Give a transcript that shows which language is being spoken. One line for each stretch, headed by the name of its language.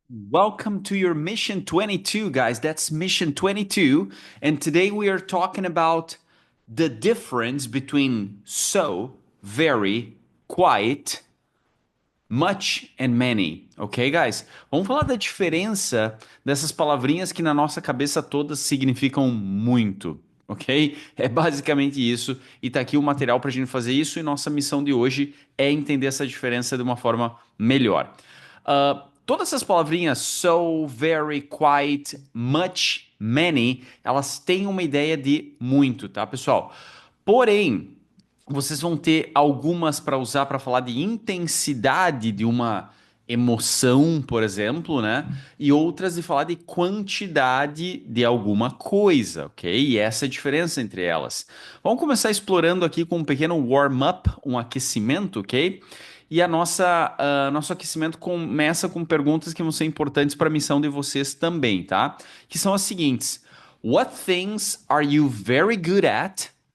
English: Welcome to your Mission 22, guys. That's Mission 22. And today we are talking about the difference between so, very, quite, much and many. Ok, guys?
Portuguese: Vamos falar da diferença dessas palavrinhas que na nossa cabeça todas significam muito. Ok? É basicamente isso. E tá aqui o material para a gente fazer isso. E nossa missão de hoje é entender essa diferença de uma forma melhor. Todas essas palavrinhas, so, very, quite, much, many, elas têm uma ideia de muito, tá, pessoal? Porém, vocês vão ter algumas para usar para falar de intensidade de uma emoção, por exemplo, né? E outras de falar de quantidade de alguma coisa, ok? E essa é a diferença entre elas. Vamos começar explorando aqui com um pequeno warm-up, um aquecimento, ok? E nosso aquecimento começa com perguntas que vão ser importantes para a missão de vocês também, tá? Que são as seguintes:
English: What things are you very good at?